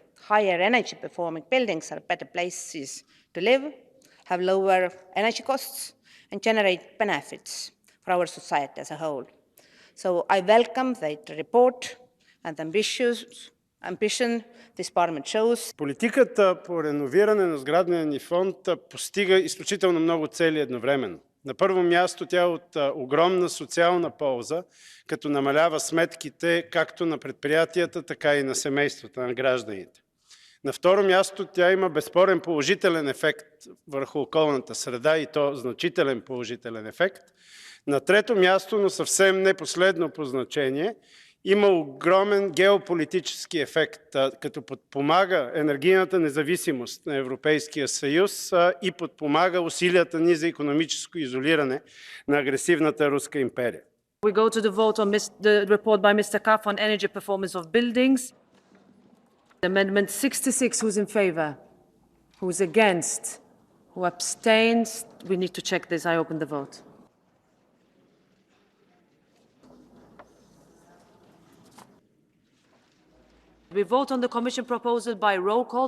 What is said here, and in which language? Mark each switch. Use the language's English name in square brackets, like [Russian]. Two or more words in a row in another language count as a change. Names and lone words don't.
[English] Higher energy-performing buildings are better places to live, have lower energy costs, and generate benefits for our society as a whole. So I welcome the report and the ambition this Parliament shows. [Bulgarian] Политиката по реновиране на сградния ни фонд постига изключително много цели едновременно. На първо място тя е от огромна социална полза, като намалява сметките както на предприятията, така и на семействата, на гражданите. На второ място тя има безспорен положителен ефект върху околната среда и то значителен положителен ефект. На трето място, но съвсем не последно по значение, има огромен геополитически ефект, като подпомага енергийната независимост на Европейския съюз и подпомага усилията ни за икономическо изолиране на агресивната руска империя. [English] We go to the vote on the report by Mr. Cuffe on energy performance of buildings. Amendment 66, who's in favor? Who's against? Who abstains? We need to check this. I open the vote. We vote on the Commission proposal by roll call.